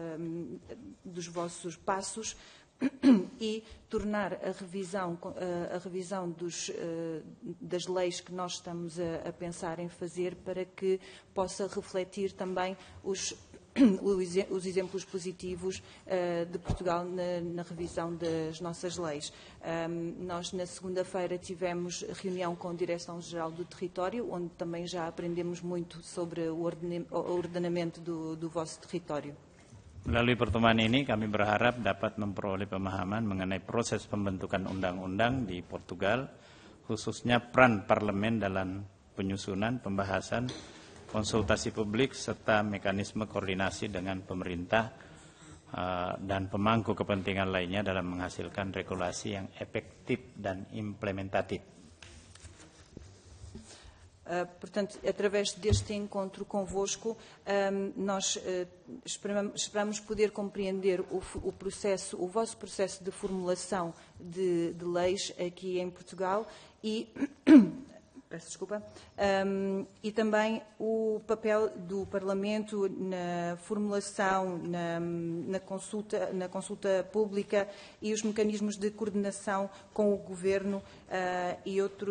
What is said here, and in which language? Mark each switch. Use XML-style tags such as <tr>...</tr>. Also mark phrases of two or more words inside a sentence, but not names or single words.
<pt>passos e tornar a revisão das leis que nós estamos a pensar em fazer, para que possa refletir também os exemplos positivos de Portugal na revisão das nossas leis. Nós, na segunda-feira, tivemos reunião com a Direção-Geral do Território, onde também já aprendemos muito sobre o ordenamento do vosso território.</pt> <id>Melalui pertemuan ini kami berharap dapat memperoleh pemahaman mengenai proses pembentukan undang-undang di Portugal, khususnya peran parlemen dalam penyusunan, pembahasan, konsultasi publik, serta mekanisme koordinasi dengan pemerintah dan pemangku kepentingan lainnya dalam menghasilkan regulasi yang efektif dan implementatif.</id> <pt>Portanto, através deste encontro convosco, nós esperamos poder compreender o vosso processo de formulação de leis aqui em Portugal e peço desculpa, e também o papel do Parlamento na formulação, na consulta pública e os mecanismos de coordenação com o Governo e</pt>